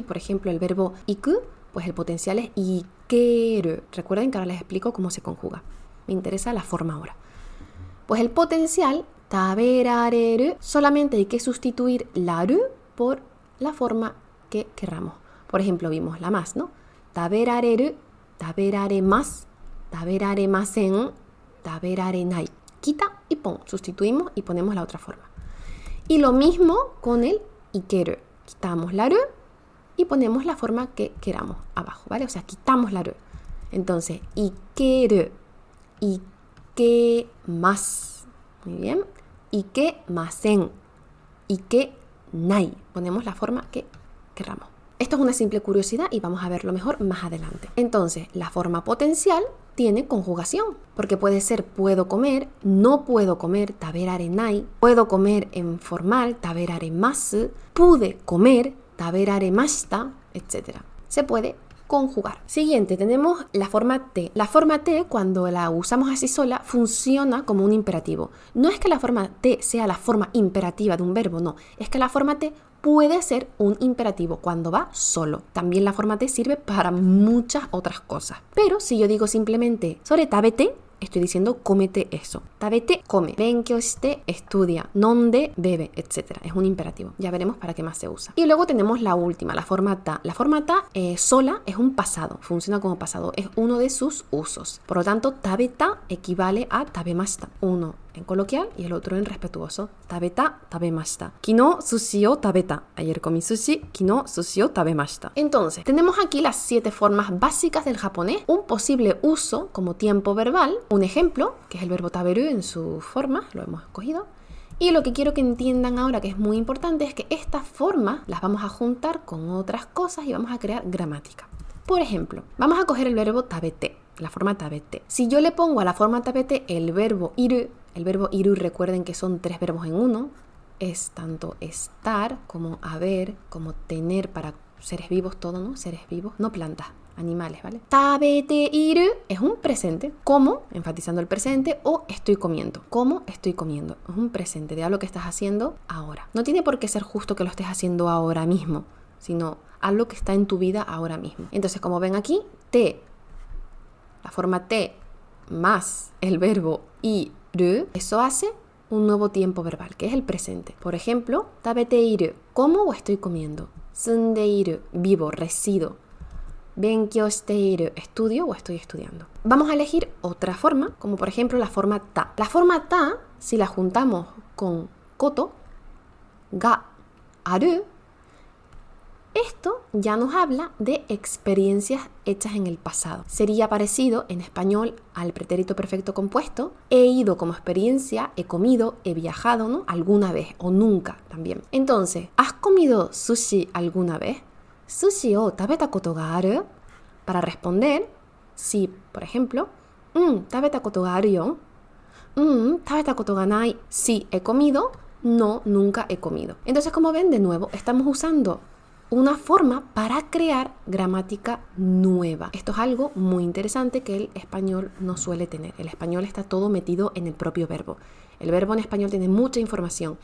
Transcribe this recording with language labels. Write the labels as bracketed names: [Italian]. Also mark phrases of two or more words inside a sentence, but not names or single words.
[Spanish] Por ejemplo, el verbo iku, pues el potencial es ikeru. Recuerden que ahora les explico cómo se conjuga. Me interesa la forma ahora. Pues el potencial, taberareru, solamente hay que sustituir la ru por la forma que querramos. Por ejemplo, vimos la más, ¿no? [Japanese] 食べられる、食べられます、食べられません、食べられない. [Spanish] Quita y pon. Sustituimos y ponemos la otra forma. Y lo mismo con el ikeru. Quitamos la ru y ponemos la forma que queramos abajo, ¿vale? O sea, quitamos la ru. Entonces, [Japanese] 行ける、行けます. [Spanish] Muy bien. [Japanese] 行けません、行けない. [Spanish] Ponemos la forma que querramos. Esto es una simple curiosidad y vamos a verlo mejor más adelante. Entonces, la forma potencial tiene conjugación, porque puede ser puedo comer, no puedo comer, taberarenai, puedo comer en formal, taberaremasu, pude comer, taberaremashita, etc. Se puede conjugar. Siguiente, tenemos la forma T. La forma T, cuando la usamos así sola, funciona como un imperativo. No es que la forma T sea la forma imperativa de un verbo, no. Es que la forma T puede ser un imperativo cuando va solo. También la forma T sirve para muchas otras cosas. Pero si yo digo simplemente sobre tabete, estoy diciendo cómete eso. Tabete, come. [Japanese] 勉強して, [Spanish] estudia. Nonde, bebe, etc. Es un imperativo. Ya veremos para qué más se usa. Y luego tenemos la última, la forma ta. La forma ta sola es un pasado. Funciona como pasado. Es uno de sus usos. Por lo tanto, tabeta equivale a tabemashita. Uno en coloquial y el otro en respetuoso. [Japanese] 食べた、食べました。昨日寿司を食べた. [Spanish] Ayer comí sushi. [Japanese] 昨日寿司を食べました. [Spanish] Entonces, tenemos aquí las 7 formas básicas del japonés. Un posible uso como tiempo verbal. Un ejemplo, que es el verbo taberu en su forma. Lo hemos escogido. Y lo que quiero que entiendan ahora, que es muy importante, es que estas formas las vamos a juntar con otras cosas y vamos a crear gramática. Por ejemplo, vamos a coger el verbo tabete. La forma tabete. Si yo le pongo a la forma tabete el verbo iru, recuerden que son 3 verbos en uno, es tanto estar como haber, como tener para seres vivos, todo, ¿no? Seres vivos, no plantas, animales, ¿vale? [Japanese] 食べている [Spanish] es un presente, como, enfatizando el presente, o estoy comiendo. Como estoy comiendo. Es un presente de algo que estás haciendo ahora. No tiene por qué ser justo que lo estés haciendo ahora mismo, sino algo que está en tu vida ahora mismo. Entonces, como ven aquí, la forma te más el verbo iru, eso hace un nuevo tiempo verbal, que es el presente. Por ejemplo, [Japanese] 食べている, [Spanish] como o estoy comiendo. [Japanese] 住んでいる, [Spanish] vivo, resido. [Japanese] 勉強している, [Spanish] estudio o estoy estudiando. Vamos a elegir otra forma, como por ejemplo la forma ta. La forma ta, si la juntamos con [Japanese] こと、が、ある, [Spanish] esto ya nos habla de experiencias hechas en el pasado. Sería parecido en español al pretérito perfecto compuesto. He ido como experiencia, he comido, he viajado, ¿no? Alguna vez o nunca también. Entonces, ¿has comido sushi alguna vez? [Japanese] ¿寿司を食べたことがある? [Spanish] Para responder, sí, por ejemplo, [Japanese] 食べたことがあるよ. 食べたことがない. [Spanish] Sí, he comido. No, nunca he comido. Entonces, como ven, de nuevo, estamos usando una forma para crear gramática nueva. Esto es algo muy interesante que el español no suele tener. El español está todo metido en el propio verbo. El verbo en español tiene mucha información.